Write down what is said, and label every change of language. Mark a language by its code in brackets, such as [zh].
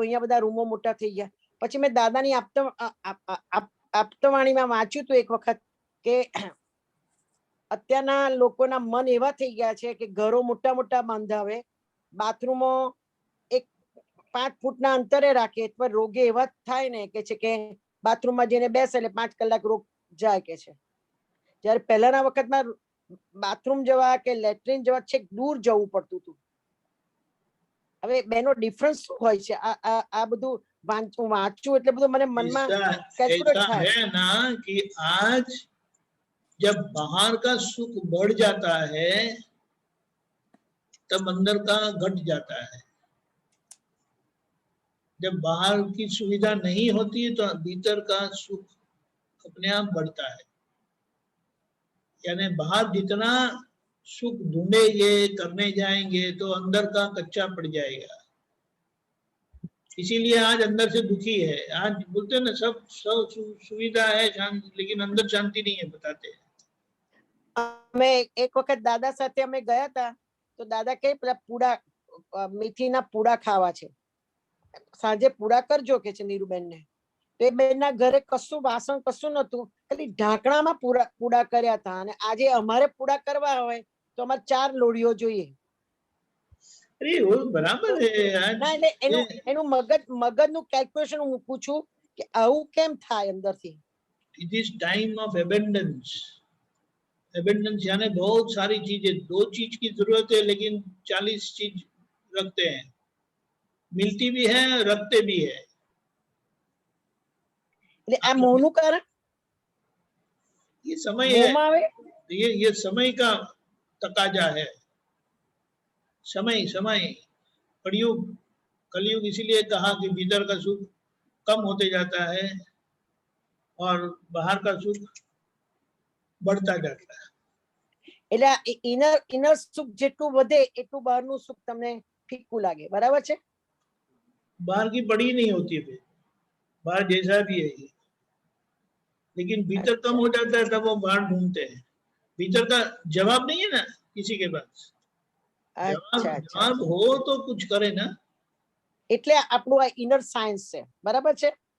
[gu] અહીંયા બધા રૂમો મોટા થઈ ગયા. પછી મેં દાદાની આપતવાણીમાં વાંચ્યું હતું એક વખત કે અત્યારના લોકોના મન એવા થઈ ગયા છે કે ઘરો મોટા મોટા બાંધાવે, બાથરૂમો 5 ફૂટના અંતરે રાખે, તો રોગે એવા થાય ને કે છે કે બાથરૂમમાં જઈને બેસે એટલે 5 કલાક રોગ જાય કે છે. જ્યારે પહેલાના વખતમાં બાથરૂમ જવા કે લેટ્રિન જવા છેક દૂર જવું પડતું હતું. હવે બેનો ડિફરન્સ શું હોય છે? આ બધું વાંચું એટલે બધું મને મનમાં કેલ્ક્યુલેટ થાય [hi] है ना कि आज जब बाहर का सुख बढ़ जाता है तब अंदर का घट जाता है। जब बाहर की सुविधा नहीं होती है तो भीतर का सुख अपने आप बढ़ता है। यानी बाहर जितना सुख ढूंढेंगे, करने जाएंगे तो अंदर का कच्चा पड़ जाएगा। इसीलिए आज अंदर से दुखी है। आज बोलते हैं ना सब सुविधा है शांति, लेकिन अंदर शांति नहीं है, बताते हैं। [gu] અમે એક વખત દાદા સાથે અમે ગયા હતા તો દાદા કે પેલા પૂડા મેથીના પૂડા ખાવા છે, સાંજે પૂડા કરજો કે છે નીરુબેન ને. તો એ બેનના ઘરે કશું વાસણ કશું નતું, ખાલી ઢાંકણામાં પૂડા કર્યા હતા. અને આજે અમારે પૂડા કરવા હોય તો અમારે 4 લોડીઓ જોઈએ. [hi] अरे वो बराबर है आज। [gu] ના એટલે એનું મગજનું કેલ્ક્યુલેશન હું પૂછું કે આવું કેમ થાય અંદરથી. [en] It is time of abundance. [hi] Abundance यानी बहुत सारी चीजें, 2 चीज की जरूरत है लेकिन 40 चीज रखते हैं, मिलती भी है रखते भी है। [gu] आ मोहनु कारण [hi] ये समय है, ये समय का तकाजा है। समय समय कलयुग इसीलिए कहा कि भीतर का सुख कम होते जाता है और बाहर का सुख बढ़ता जाता है। [gu] એટલે ઇનર સુખ જેટલું વધે એટલું બહારનું સુખ તમને ફીકું લાગે, બરાબર છે? [hi] बाहर की पड़ी नहीं होती है, बाहर जैसा भी है ये, लेकिन भीतर कम हो जाता है तब वो बाहर ढूंढते हैं। भीतर का जवाब नहीं है ना किसी के पास। जवाब हो तो कुछ करे ना, [gu] એટલે આપણું આ ઇનર સાયન્સ છે, બરાબર છે?